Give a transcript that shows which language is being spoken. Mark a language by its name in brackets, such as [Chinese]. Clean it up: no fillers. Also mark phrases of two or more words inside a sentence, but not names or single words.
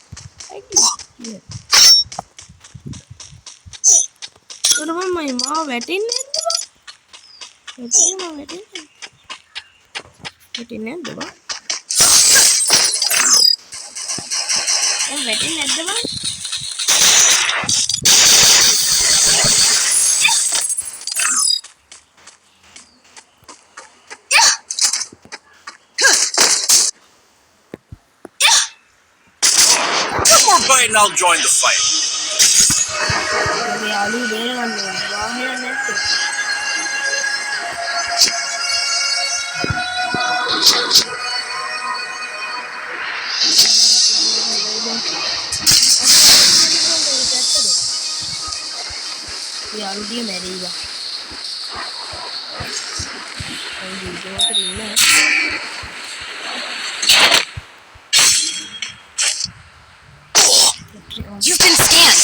[Sinhala] මම වැටෙන්නේ නැද්ද බං? වැටෙන්නේ නැද්ද බං? වැටෙන්නේ නැද්ද බං? [English] One more bite and I'll join the fight. [Sinhala] යාළු බේරගන්න ඕනේ. වාහනයක් නැත්තේ. යාළුටිය මැරීවා. [English] You've been scanned.